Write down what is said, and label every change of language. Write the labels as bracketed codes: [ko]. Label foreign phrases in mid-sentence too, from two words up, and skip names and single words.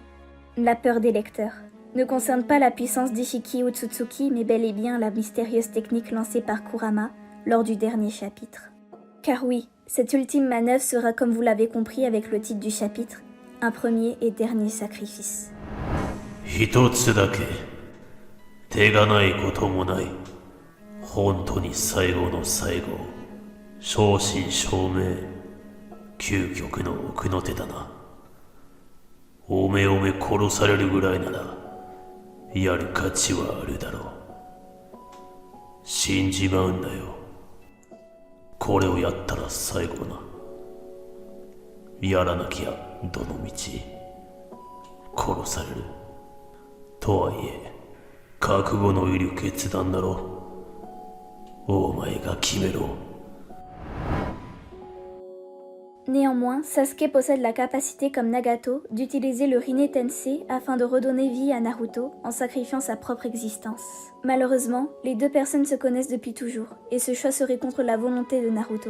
[fr] La peur des lecteurs ne concerne pas la puissance d'Ishiki Utsutsuki, mais bel et bien la mystérieuse technique lancée par Kurama lors du dernier chapitre. Car oui, cette ultime manœuvre sera, comme vous l'avez compris avec le titre du chapitre, un premier et dernier sacrifice. [ja] 一つだけ手がないこともない本当に最後の最後正真正銘究極の奥の手だなおめおめ殺されるぐらいならやる価値はあるだろう死んじまうんだよこれをやったら最後なやらなきゃどの道殺されるとはいえ覚悟のいる決断だろお前が決めろ [fr] Néanmoins, Sasuke possède la capacité comme Nagato d'utiliser le Rinne Tensei afin de redonner vie à Naruto en sacrifiant sa propre existence. Malheureusement, les deux personnes se connaissent depuis toujours et ce choix serait contre la volonté de Naruto.